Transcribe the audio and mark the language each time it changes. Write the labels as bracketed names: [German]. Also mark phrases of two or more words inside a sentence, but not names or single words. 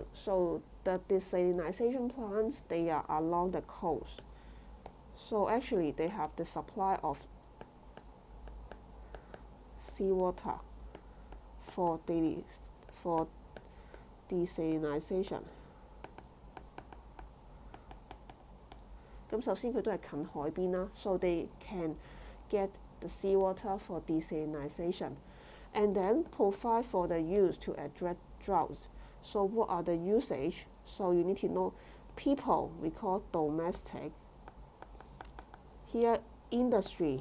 [English] So the desalination plants, they are along the coast. So actually they have the supply of seawater for desalination. [Cantonese] 咁首先佢都係近海邊啦 [English] ，so they can get the seawater for desalination, and then provide for the use to address droughts. So what are the usage? So you need to know people we call domestic. Here industry.